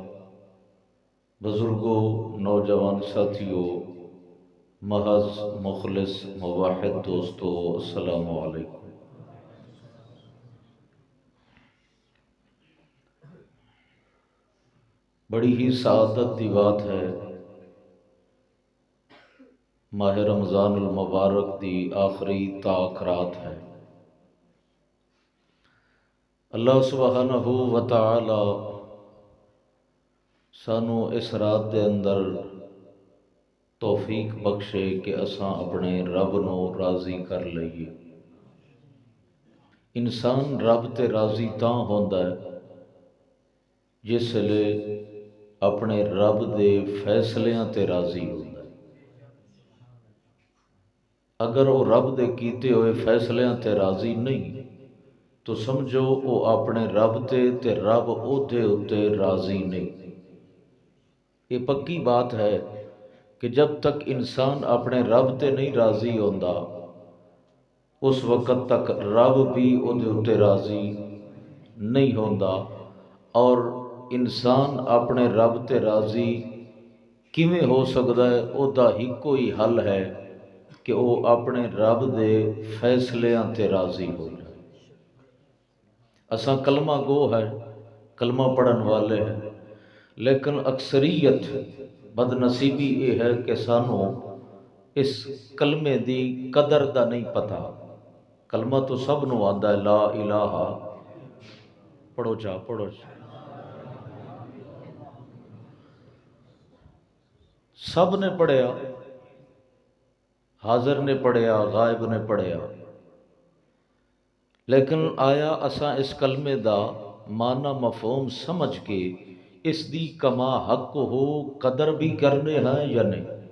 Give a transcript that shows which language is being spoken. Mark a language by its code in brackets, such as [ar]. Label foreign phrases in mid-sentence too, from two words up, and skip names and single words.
[pa] بزرگوں نوجوان ساتھیوں محض مخلص موحد دوستو [ar] السلام علیکم [pa] بڑی ہی سعادت دی بات ہے ماہ رمضان المبارک دی آخری تاک رات ہے [ar] اللہ سبحانہ و تعالی [pa] سانو اس رات دے اندر توفیق بخشے کہ اساں اپنے رب نو راضی کر لئیے۔ انسان رب تے راضی تاں ہوندا ہے جس لے اپنے رب دے فیصلیاں تے راضی ہوندا ہے۔ اگر وہ رب دے کیتے ہوئے فیصلیاں تے راضی نہیں تو سمجھو وہ اپنے رب تے رب اوتے اتے راضی نہیں۔ [ur] یہ پکی بات ہے کہ جب تک [pa] انسان اپنے رب تے نہیں راضی ہوندا اس وقت تک رب بھی اودے اتے راضی نہیں ہوندا۔ اور انسان اپنے رب تے راضی کیویں ہو سکدا ہے؟ او دا ہی کوئی حل ہے کہ وہ اپنے رب دے فیصلیاں تے راضی ہو جائے۔ اساں کلمہ گو ہے، کلمہ پڑھن والے ہیں، لیکن اکثریت بد نصیبی یہ ہے کہ سانو اس کلمے دی قدر دا نہیں پتا۔ کلمہ تو سب نو آندا ہے، [ar] لا الہ، [pa] پڑھو جا پڑھو جا، سب نے پڑھیا، حاضر نے پڑھیا، غائب نے پڑھیا، لیکن آیا اساں اس کلمے دا معنی مفہوم سمجھ کے اس دی کما حق ہو قدر بھی کرنے ہیں یا نہیں؟